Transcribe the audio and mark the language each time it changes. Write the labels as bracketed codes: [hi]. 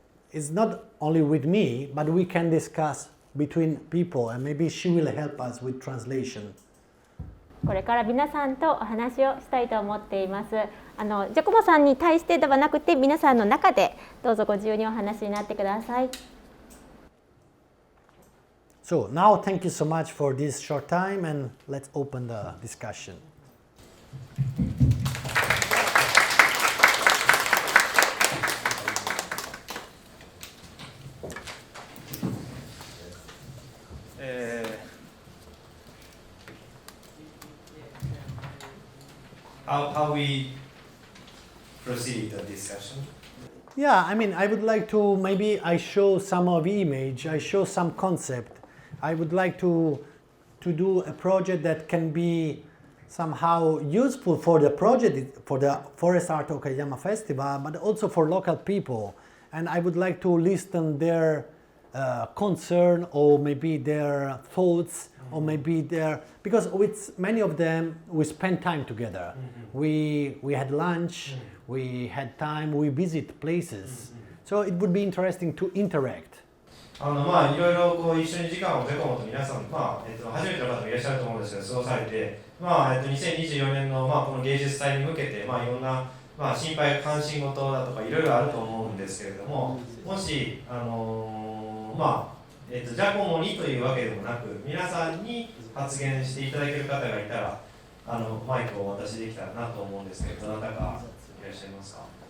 [en] It's not only with me, but we can discuss between people, and maybe she will help us with translation. [ja] これから皆さんとお話をしたいと思っています。ジャコモさんに対してではなくて、皆さんの中でどうぞご自由にお話になってください。 [en] So now thank you so much for this short time, and let's open the discussion. How we proceed the discussion? Yeah, I mean, I would like to maybe I show some of image, I show some concept. I would like to do a project that can be somehow useful for the project, for the Forest Art Okayama Festival, but also for local people. And I would like to listen their concern or maybe their thoughts or maybe their, because with many of them we spend time together. We had lunch, we had time, we visit places. So it would be interesting to interact. [ja] いろいろ一緒に時間をジャコモと皆さん、初めての方もいらっしゃると思うんですけど、過ごされて、2024年のこの芸術祭に向けて、いろんな心配関心事だとかいろいろあると思うんですけれども、もしジャコモにというわけでもなく、皆さんに発言していただける方がいたら、マイクをお渡しできたらなと思うんですけど、どなたかいらっしゃいますか？